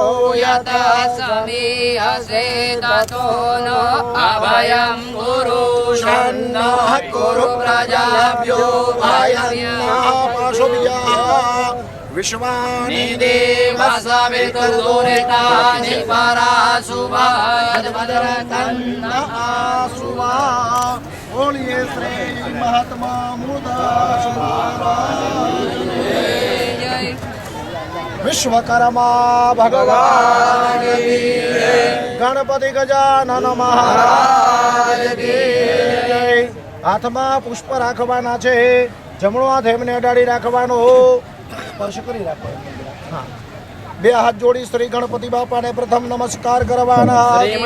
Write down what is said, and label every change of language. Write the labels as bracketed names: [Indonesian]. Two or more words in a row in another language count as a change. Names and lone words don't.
[Sanskrit] यतः समीहसे ततो न अभयं गुरु शन्नः कुरु प्रजाभ्यो भयं पशुभ्यः विश्वानि देव सवितुर्दुरितानि पराशुभाद्भद्रतन्नः बोलिए श्री महात्मा मूलदास महाराज। [Gujarati] વિશ્વકર્મા ભગવાન ગણપતિ ગજાનન મહારાજ હાથમાં પુષ્પ રાખવાના છે. જમણો હાથ એમને અડાડી રાખવાનો, સ્પર્શ કરી રાખવાનો. હા, બે હાથ જોડી શ્રી ગણપતિ બાપાને પ્રથમ નમસ્કાર કરવાના.